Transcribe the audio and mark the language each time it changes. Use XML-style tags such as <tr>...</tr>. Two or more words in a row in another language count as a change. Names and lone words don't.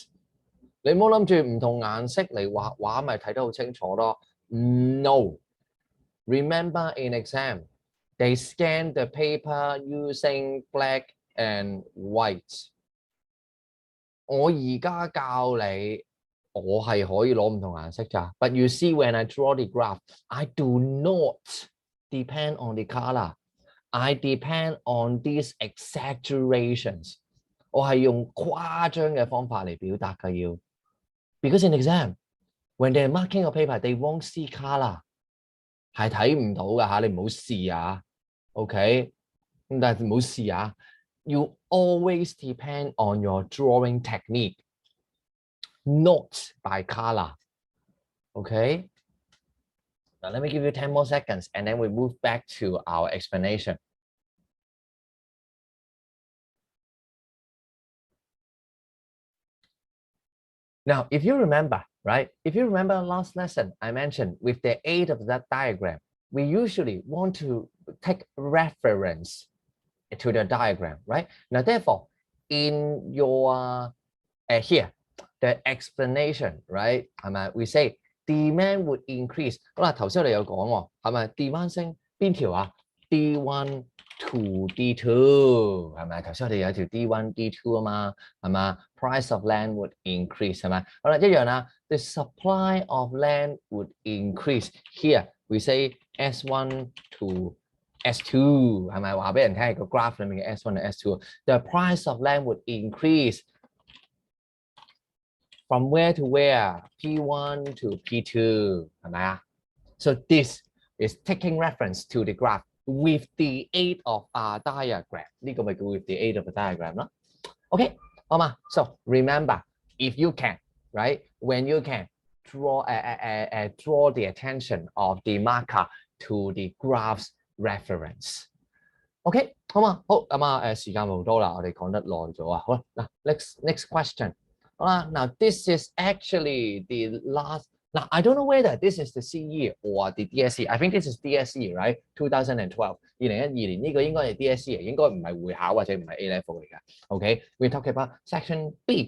<yue>你唔好諗住唔同顏色嚟畫畫咪睇得好清楚咯。No. Remember in exam, they scan the paper using black and white. 我而家教你，我係可以攞唔同顏色咋。</yue> <en>But you see when I draw the graph, I do not depend on the color. I depend on these exaggerations.</en> <yue>我係用誇張嘅方法嚟表達嘅要。</yue> <en>Because in exam, when they're marking a paper, they won't see color.</en> <yue>係睇唔到㗎嚇，你唔好試啊。OK， 咁但係唔好試啊。</yue> <en>You always depend on your drawing technique, not by color. Okay. Now let me give you 10 more seconds and then we move back to our explanation. Now, if you remember, right? If you remember last lesson, I mentioned with the aid of that diagram, we usually want to take reference to the diagram, right? Now, therefore, in your here, the explanation, right?</en> <yue>係咪 ？</yue> <en>We say demand would increase。</en> <yue>好啦，頭先我哋有講喎，係咪 demand 升邊條啊 ？</yue> <en>D1 to D2</en> <yue>係咪？頭先我哋有條 D1 D2 啊嘛，係嘛 ？</yue> <en>Price of land would increase</en> <yue>係咪？好啦，一樣啦。</yue> <en>The supply of land would increase. Here we say S1 to S2 係咪？</en> <yue>話俾人聽係個 graph 裡面嘅 S1 同 S2。</yue> <en>The price of land would increase from where to where? P1 to P2</en> <yue>係咪啊？</yue> <en>So this is taking reference to the graph with the aid of a diagram.</en> <yue>呢個咪叫</yue> <en>with the aid of a diagram</en> <yue>咯。OK 好嘛 ？</yue> <en>So remember, if you can, right? When you can draw draw the attention of the marker to the graph's reference.</en> <yue>OK 好嘛？好咁啊時間冇多啦，我哋講得耐咗啊。好啦，嗱</yue> <en>next question。好啦，now this is actually the last. Now, I don't know whether this is the CE or the DSE. I think this is DSE, right?</en> <yue>2012 2012年呢個應該係 DSE 嚟，應該唔係會考或者唔係</yue> <en>A level</en> <yue>嚟㗎。</yue> <en>Okay, we talk about section B.</en>